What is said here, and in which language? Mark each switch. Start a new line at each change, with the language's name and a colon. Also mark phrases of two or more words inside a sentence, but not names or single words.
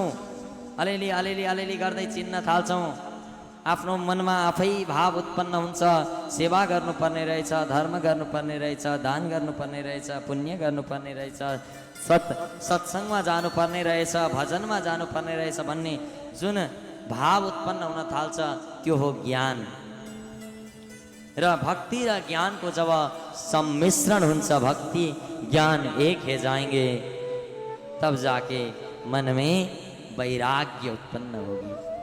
Nepali: अलिअलि गर्दै चिन्न थाल्छौँ। आफ्नो मनमा आफै भाव उत्पन्न हुन्छ, सेवा गर्नुपर्ने रहेछ, धर्म गर्नुपर्ने रहेछ, दान गर्नुपर्ने रहेछ, पुण्य गर्नुपर्ने रहेछ, सत्सङ्गमा जानुपर्ने रहेछ, भजनमा जानुपर्ने रहेछ भन्ने जुन भाव उत्पन्न हुन थाल्छ त्यो हो ज्ञान। र भक्ति र ज्ञानको जब सम्मिश्रण हुन्छ,
Hindi: भक्ति ज्ञान एक हो जाएंगे, तब जाके मन में वैराग्य उत्पन्न होगी।